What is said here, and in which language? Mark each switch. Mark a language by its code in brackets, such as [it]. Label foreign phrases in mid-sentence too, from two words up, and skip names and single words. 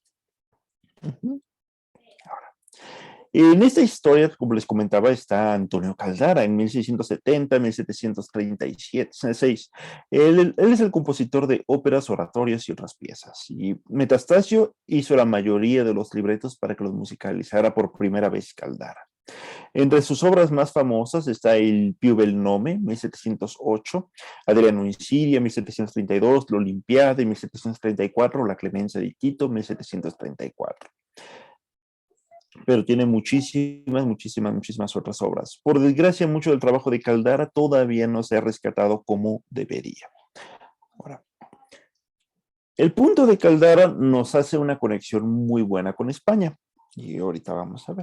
[es] En esta historia, como les comentaba, está Antonio Caldara en 1670, 1736. Él es el compositor de óperas, oratorios y otras piezas. Y Metastasio hizo la mayoría de los libretos para que los musicalizara por primera vez Caldara. Entre sus obras más famosas está el Più bel nome, 1708, Adriano in Siria, 1732, l'Olimpiade, 1734, La Clemencia di Tito, 1734. Pero tiene muchísimas otras obras. Por desgracia, mucho del trabajo de Caldara todavía no se ha rescatado como debería. Ahora, el punto de Caldara nos hace una conexión muy buena con España, y ahorita vamos a ver.